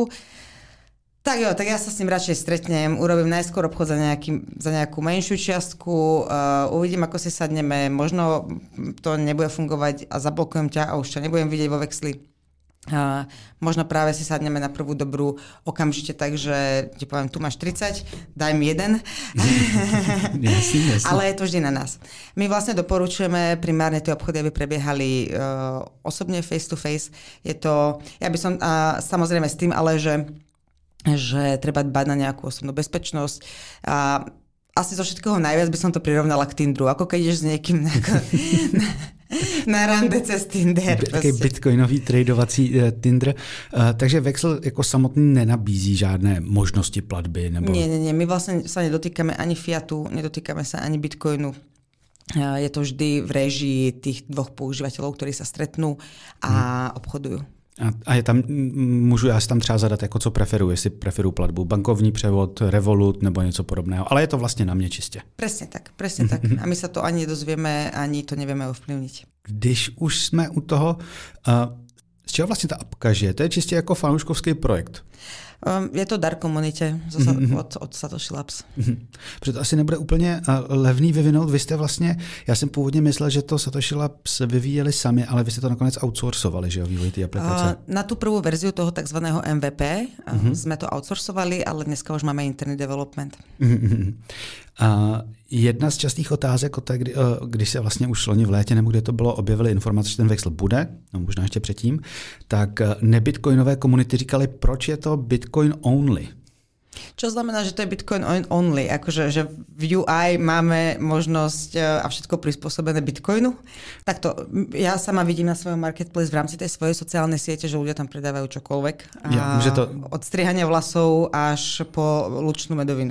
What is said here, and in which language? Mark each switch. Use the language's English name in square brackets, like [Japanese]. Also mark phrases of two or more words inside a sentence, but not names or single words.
[Slovak] Tak jo, tak ja sa s ním radšej stretnem, urobím najskôr obchod za nejakú menšiu čiastku, uvidím, ako si sadneme, možno to nebude fungovať a zablokujem ťa a už ťa nebudem vidieť vo Vexli. Možno práve si sadneme na prvú dobrú okamžite, takže ti poviem, tu máš 30, daj mi jeden. Jasne. Ale je to vždy na nás. My vlastne doporučujeme primárne tie obchody, aby prebiehali osobne [English] face to face. [Slovak] Je to, ja by som samozrejme s tým, ale že treba dbať na nejakú osobnú bezpečnosť. Asi zo všetkého najviac by som to prirovnala k Tinderu, ako keď ideš s niekým na rande cez Tinder. Taký bitcoinový tradovací Tinder. [Czech] Takže Vexl jako samotný nenabízí žádné možnosti platby? Nebo... [Slovak] Nie. My vlastne sa nedotýkame ani fiatu, nedotýkame sa ani bitcoinu. Je to vždy v réžii tých dvoch používateľov, ktorí sa stretnú a obchodujú. [Czech] A je tam, můžu já si tam třeba zadat, jako co preferuji, jestli preferuju platbu, bankovní převod, Revolut nebo něco podobného, ale je to vlastně na mě čistě. [Slovak] Presne tak. A my sa to ani nedozvieme, ani to nevieme ovplyvniť. [Czech] Když už jsme u toho, z čeho vlastně ta apka žije? To je čistě jako fanouškovský projekt. Je to dar komunitě od Satoshi Labs. Protože to asi nebude úplně levný vyvinout. Vy jste vlastně, já jsem původně myslel, že to Satoshi Labs vyvíjeli sami, ale vy jste to nakonec outsourcovali, že jo, vývoj té aplikace. [Slovak] Na tú prvú verziu toho takzvaného MVP sme to outsourcovali, ale dneska už máme interný development. [Czech] Jedna z častých otázek, když se vlastně už loni v létě, nebo kde to bylo, objevily informace, že ten Vexl bude, no možná ještě předtím, tak nebitcoinové komunity říkali, proč je to Bitcoin only. [Slovak] Čo znamená, že to je [English] Bitcoin only? [Slovak] Akože že v UI máme možnosť a všetko prispôsobené Bitcoinu? Takto, ja sama vidím na svojom marketplace v rámci tej svojej sociálnej siete, že ľudia tam predávajú čokoľvek. Od strihania vlasov až po lučnú medovinu.